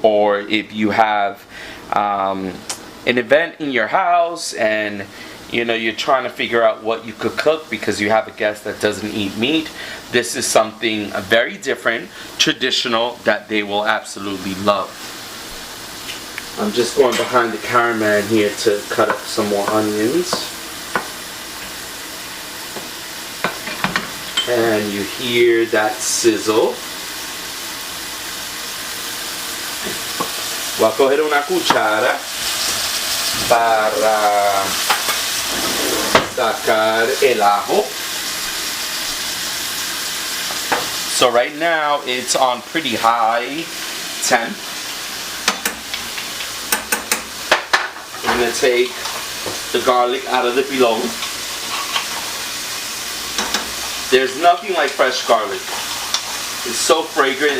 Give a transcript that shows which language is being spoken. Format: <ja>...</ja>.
<en>Or if you have an event in your house and you know you're trying to figure out what you could cook because you have a guest that doesn't eat meat, this is something very different, traditional, that they will absolutely love. I'm just going behind the cameraman here to cut up some more onions. And you hear that sizzle.</en> <es>Voy a coger una cuchara para sacar el ajo.</es> <en>So right now it's on pretty high temp. I'm going to take the garlic out of the pilon. There's nothing like fresh garlic. It's so fragrant.</en>